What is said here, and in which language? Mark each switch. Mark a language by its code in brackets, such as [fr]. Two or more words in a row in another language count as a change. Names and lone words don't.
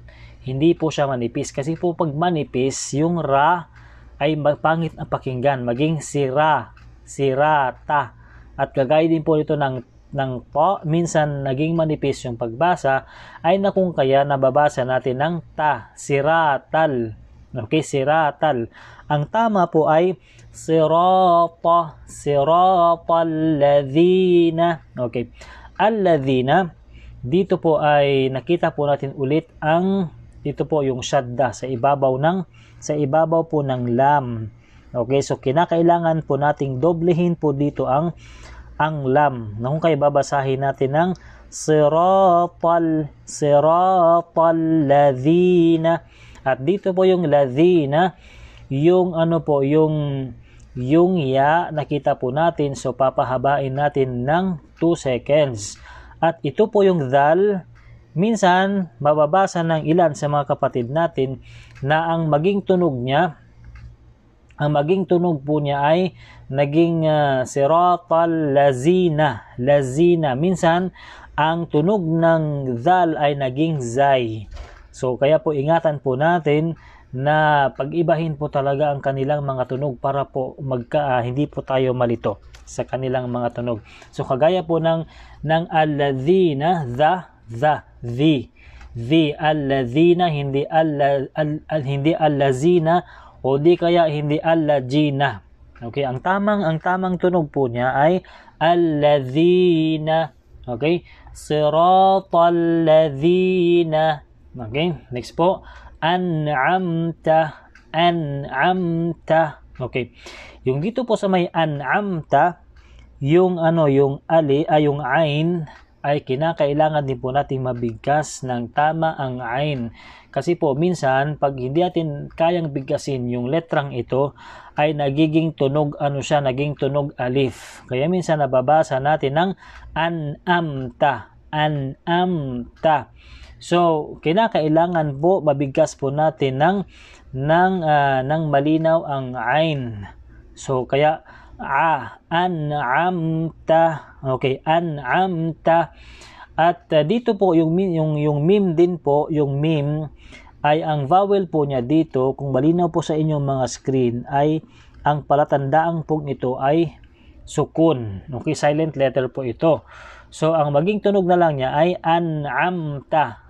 [tl] Hindi po siya manipis. Kasi po pag manipis, yung ra ay pangit ang pakinggan. Maging sira. Sirata. At kagaya din po ito ng po, minsan naging manipis yung pagbasa, ay na kung kaya nababasa natin ng ta, siratal. Okay, siratal. Ang tama po ay [ar] صراط، صراط الذين. [tl] Okay, alladhina. Dito po ay nakita po natin ulit ang dito po yung shadda sa ibabaw po ng lam. Okay, so kinakailangan po nating doblehin po dito ang lam. Na kung kayo babasahin natin ng [ar] صراط الذين. [tl] At dito po yung ladhina, yung yung ya nakita po natin, so papahabain natin ng 2 seconds. At ito po yung dhal, minsan mababasa ng ilan sa mga kapatid natin na ang maging tunog po niya ay naging [ar] صراط الذين. [tl] Lazina. Minsan, ang tunog ng dhal ay naging zay. So, kaya po ingatan po natin na pag-ibahin po talaga ang kanilang mga tunog para po hindi po tayo malito sa kanilang mga tunog. So, kagaya po ng alladhina, the, alladhina, hindi allazina, o di kaya hindi allajina. Okay, ang tamang tunog po niya ay alladhina. [ar] Okay? صراط الذين. [tl] Okay, next po. An'amta. Okay. Yung dito po sa may an'amta, yung yung ain ay kinakailangan din po nating mabigkas ng tama ang ain. Kasi po minsan pag hindi natin kayang bigkasin yung letrang ito ay nagiging tunog naging tunog alif. Kaya minsan nababasa natin ng an'amta. So kinakailangan po mabigkas po natin ng malinaw ang ain. So kaya an'amta. Okay, an'amta. At dito po yung mim din po, yung mim ay ang vowel po niya dito, kung malinaw po sa inyong mga screen, ay ang palatandaan po ito ay sukun. Okay, [en] silent letter [tl] po ito. So ang maging tunog na lang niya ay an'amta.